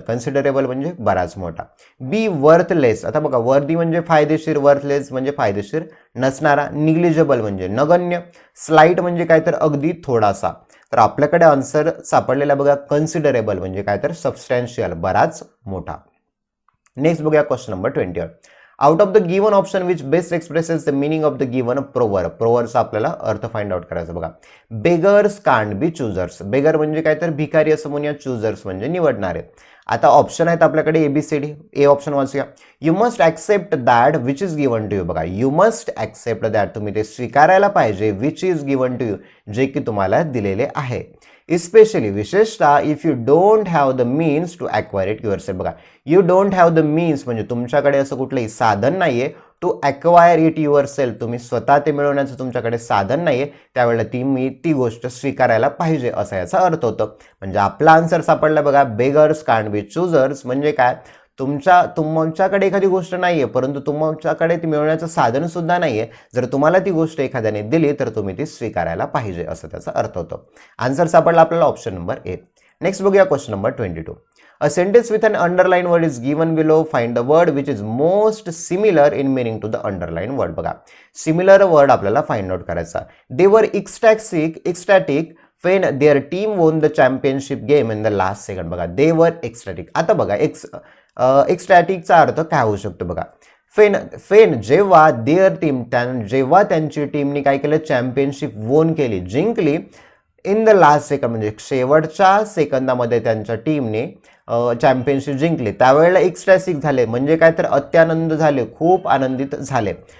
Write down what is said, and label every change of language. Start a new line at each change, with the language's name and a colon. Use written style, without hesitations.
Marathi: Considerable म्हणजे बराच मोठा. बी वर्थलेस. आता बघा वर्दी म्हणजे फायदेशीर. वर्थलेस म्हणजे फायदेशीर नसणारा. निग्लिजेबल म्हणजे नगण्य. स्लाइट म्हणजे काय तर अगदी थोडासा. तर आपल्याकडे आन्सर सापडलेला बघा कन्सिडरेबल म्हणजे काय तर सबस्टॅन्शियल बराच मोठा. नेक्स्ट बघूया
English: Question number 21 out of the given option which best expresses the meaning of the given proverb.
Marathi: प्रोवर्बचा आपल्याला अर्थ फाइंड आउट करायचा. बघा
English: Beggars can't be choosers.
Marathi: Beggar म्हणजे काय तर भिकारी असं म्हणूया. चुजर्स म्हणजे निवडणारे. आता ऑप्शन आहेत आपल्याकडे ABCD. A option वाचूया.
English: You must accept that which is given to you.
Marathi: बघा
English: you must accept that
Marathi: तुम्ही ते स्वीकारायला पाहिजे
English: which is given to you
Marathi: जे की तुम्हाला दिलेले आहे.
English: especially
Marathi: विशेषतः
English: If you don't have the means to acquire it yourself.
Marathi: बघा
English: you don't have the means
Marathi: म्हणजे तुमच्याकडे असं कुठलंही साधन नाहीये
English: to acquire it yourself
Marathi: तुम्ही स्वतः ते मिळवण्याचं तुमच्याकडे साधन नाहीये त्यावेळेला ती गोष्ट स्वीकारायला पाहिजे असा याचा अर्थ होतो. म्हणजे आपला आन्सर सापडला बघा
English: beggars can't be choosers
Marathi: म्हणजे काय तुमच्याकडे एखादी गोष्ट नाहीये परंतु तुमच्याकडे ती मिळवण्याचं साधन सुद्धा नाहीये. जर तुम्हाला ती गोष्ट एखाद्याने दिली तर तुम्ही ती स्वीकारायला पाहिजे असं त्याचा अर्थ होतो. आन्सर सापडला आपल्याला ऑप्शन नंबर ए. नेक्स्ट बघूया
English: Question number 22 A sentence with an underlined word is given below. Find the word which is most similar in meaning to the underlined word.
Marathi: बघा सिमिलर वर्ड आपल्याला find out करायचा.
English: They were ecstatic when their team won the championship game in the last second.
Marathi: बघा
English: they were ecstatic.
Marathi: आता बघा ecstaticचा अर्थ काय होऊ शकतो बघा फेन जेव्हा देअर टीम जेव्हा त्यांची टीमने काय केलं चॅम्पियनशिप वोन केली जिंकली
English: in the last second
Marathi: म्हणजे शेवटच्या सेकंदामध्ये त्यांच्या टीमने चॅम्पियनशिप जिंकली त्यावेळेला एक्स्ट्रॅसिक झाले म्हणजे काय तर अत्यानंद झाले खूप आनंदित झाले.